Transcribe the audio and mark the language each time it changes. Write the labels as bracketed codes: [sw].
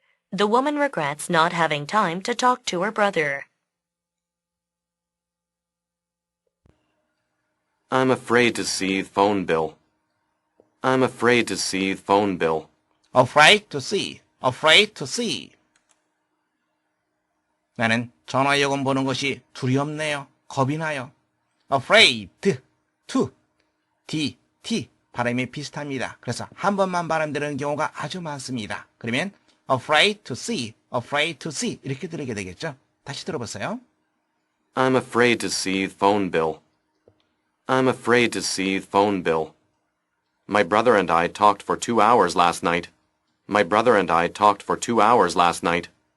[en] The woman regrets not having time to talk to her brother. I'm afraid to see phone bill. I'm afraid to see phone bill. afraid to see, afraid to see. [ko] 나는 전화요금 보는 것이 두렵네요. 겁이 나요. [en] afraid, to, t, [ko] 발음이 비슷합니다. 그래서 한 번만 발음되는 경우가 아주 많습니다. 그러면 [en] afraid to see [ko] 이렇게 들리게 되겠죠. 다시 들어보세요. [en] I'm afraid to see phone bill. I'm afraid to see phone bill. My brother and I talked for 2 hours last night. My brother and I talked for 2 hours last night.